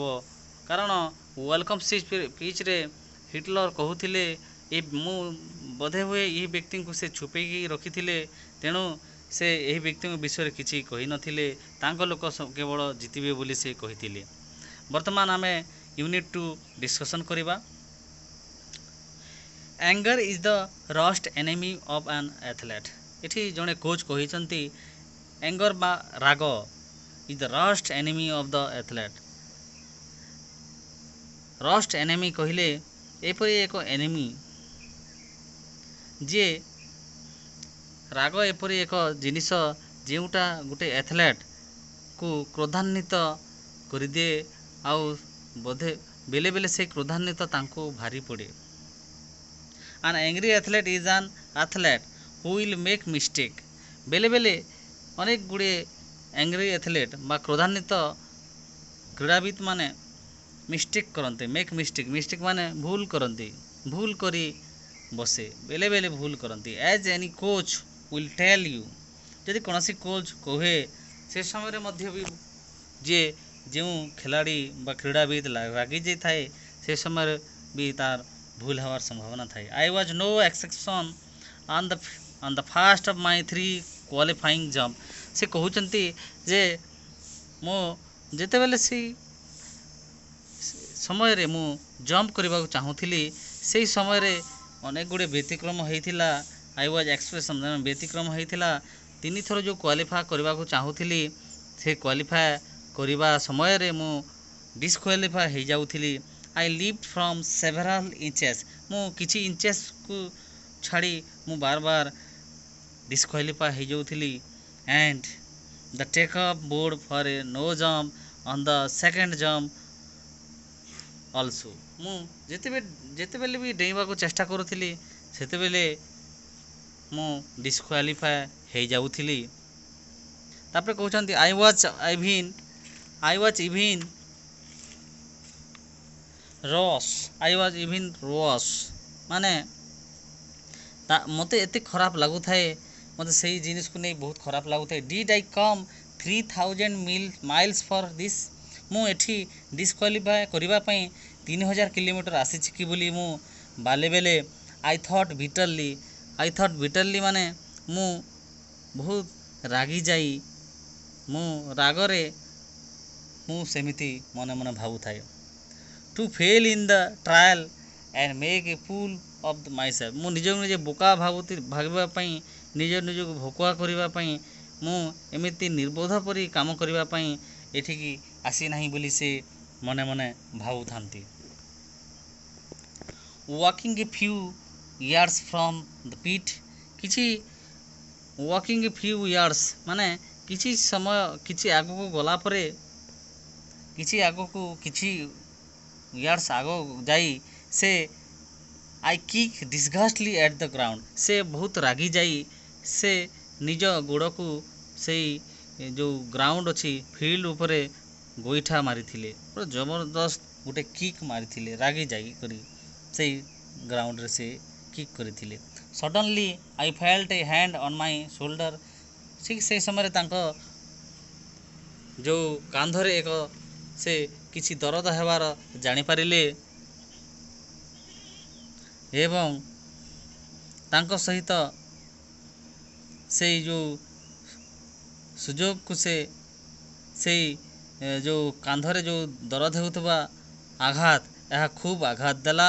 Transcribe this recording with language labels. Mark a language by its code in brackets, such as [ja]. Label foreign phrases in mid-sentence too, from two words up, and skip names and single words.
[or] କାରଣ [en] welcome speechରେ [or] ହିଟଲର କହୁଥିଲେ ମୁଁ ବୋଧେ ହୁଏ ଏହି ବ୍ୟକ୍ତିଙ୍କୁ ସେ ଛୁପେଇକି ରଖିଥିଲେ, ତେଣୁ ସେ ଏହି ବ୍ୟକ୍ତିଙ୍କ ବିଷୟରେ କିଛି କହିନଥିଲେ। ତାଙ୍କ ଲୋକ କେବଳ ଜିତିବେ ବୋଲି ସେ କହିଥିଲେ। ବର୍ତ୍ତମାନ ଆମେ [en] unit 2 discussion [or] କରିବା। [en] Anger is the worst enemy of an athlete. [or] ଏଠି ଜଣେ କୋଚ୍ କହିଛନ୍ତି anger ବା ରାଗ [en] is the worst enemy of the athlete. worst enemy [or] କହିଲେ ଏପରି ଏକ enemy ଯିଏ ରାଗ ଏପରି ଏକ ଜିନିଷ ଯେଉଁଟା ଗୋଟେ ଆଥଲେଟ୍କୁ କ୍ରୋଧାନ୍ୱିତ କରିଦିଏ, ଆଉ ବୋଧେ ବେଳେ ବେଳେ ସେ କ୍ରୋଧାନ୍ୱିତ ତାଙ୍କୁ ଭାରି ପଡ଼େ। [en] An angry athlete is an athlete who will make mistake. [or] ବେଲେ ବେଲେ ଅନେକ ଗୁଡ଼ିଏ [en] angry athlete [or] ବା କ୍ରୋଧାନ୍ୱିତ କ୍ରୀଡ଼ାବିତ ମାନେ ମିଷ୍ଟେକ୍ କରନ୍ତି। [en] make mistake [or] ମାନେ ଭୁଲ କରନ୍ତି, ଭୁଲ କରି ବସେ, ବେଲେ ବେଲେ ଭୁଲ କରନ୍ତି। [en] As any coach will tell you, [or] ଯଦି କୌଣସି କୋଚ୍ କହେ ସେ ସମୟରେ ମଧ୍ୟ ବି ଯେଉଁ ଖେଳାଳି ବା କ୍ରୀଡ଼ାବିତ ରାଗି ଯାଇଥାଏ ସେ ସମୟରେ ବି ତାର ଭୁଲ ହେବାର ସମ୍ଭାବନା ଥାଏ। [en] I was no exception on the first of my 3 qualifying jump. [or] ସେ କହୁଛନ୍ତି ଯେ ମୁଁ ଯେତେବେଳେ ସେଇ ସମୟରେ ମୁଁ ଜମ୍ପ କରିବାକୁ ଚାହୁଁଥିଲି ସେହି ସମୟରେ ଅନେକ ଗୁଡ଼ିଏ ବ୍ୟତିକ୍ରମ ହେଇଥିଲା। [en] I was exception, [or] ବ୍ୟତିକ୍ରମ ହେଇଥିଲା। 3 ଥର ଯେଉଁ କ୍ୱାଲିଫାଏ କରିବାକୁ ଚାହୁଁଥିଲି ସେ କ୍ୱାଲିଫାଏ କରିବା ସମୟରେ ମୁଁ ଡିସ୍କ୍ୱାଲିଫାଏ ହେଇଯାଉଥିଲି। [en] I leaped from several inches. [or] ମୁଁ କିଛି ଇଞ୍ଚେସକୁ ଛାଡ଼ି ମୁଁ ବାରବାର ଡିସ୍କ୍ୱାଲିଫାଏ ହେଇଯାଉଥିଲି। [en] And the take off board for a no jump on the second jump also. [or] ମୁଁ ଯେତେବେଳେ ବି ଡେଇଁବାକୁ ଚେଷ୍ଟା କରୁଥିଲି ସେତେବେଳେ ମୁଁ ଡିସ୍କ୍ୱାଲିଫାଏ ହେଇଯାଉଥିଲି। ତାପରେ କହୁଛନ୍ତି [en] I was even worse. [or] ମାନେ ମୋତେ ଏତେ ଖରାପ ଲାଗୁଥାଏ, ମୋତେ ସେଇ ଜିନିଷକୁ ନେଇ ବହୁତ ଖରାପ ଲାଗୁଥାଏ। [en] Did I come 3000 miles for this? [or] ମୁଁ ଏଠି ଡିସ୍କ୍ୱାଲିଫାଏ କରିବା ପାଇଁ 3000 କିଲୋମିଟର ଆସିଛି କି ବୋଲି ମୁଁ ବେଲେ [en] I thought bitterly [or] ମାନେ ମୁଁ ବହୁତ ରାଗିଯାଇ ମୁଁ ରାଗରେ ମୁଁ ସେମିତି ମନେ ମନେ ଭାବୁଥାଏ। [en] To fail in the trial and make a fool of myself। [or] ମୁଁ ନିଜକୁ ନିଜେ ବୋକା ଭାବିବା ପାଇଁ ନିଜକୁ ଭକୁଆ କରିବା ପାଇଁ ମୁଁ ଏମିତି ନିର୍ବୋଧ ପରି କାମ କରିବା ପାଇଁ ଏଠିକି ଆସିନାହିଁ ବୋଲି ସେ ମନେ ମନେ ଭାବୁଥାନ୍ତି। [en] walking a few yards from the pit, କିଛି walking a few yards [or] ମାନେ କିଛି ସମୟ କିଛି ଆଗକୁ ଗଲା ପରେ [en] କିଛି yards [or] ଆଗ ଯାଇ ସେ [en] I kick disgustedly at the ground, [or] ସେ ବହୁତ ରାଗି ଯାଇ ସେ ନିଜ ଗୋଡ଼କୁ ସେଇ ଯେଉଁ ଗ୍ରାଉଣ୍ଡ ଅଛି ଫିଲ୍ଡ ଉପରେ ଗୋଇଠା ମାରିଥିଲେ, ପୁରା ଜବରଦସ୍ତ ଗୋଟେ କିକ୍ ମାରିଥିଲେ ରାଗି ଯାଇ କରି ସେଇ ଗ୍ରାଉଣ୍ଡରେ ସେ କିକ୍ କରିଥିଲେ। [en] suddenly I felt a hand on my shoulder, [or] ଠିକ୍ ସେଇ ସମୟରେ ତାଙ୍କ ଯେଉଁ କାନ୍ଧରେ ସେ କିଛି ଦରଦ ହେବାର ଜାଣିପାରିଲେ ଏବଂ ତାଙ୍କ ସହିତ ସେଇ ଯେଉଁ ସୁଯୋଗକୁ ସେଇ ଯେଉଁ କାନ୍ଧରେ ଯେଉଁ ଦରଦ ହେଉଥିବା ଆଘାତ, ଏହା ଖୁବ୍ ଆଘାତ ଦେଲା।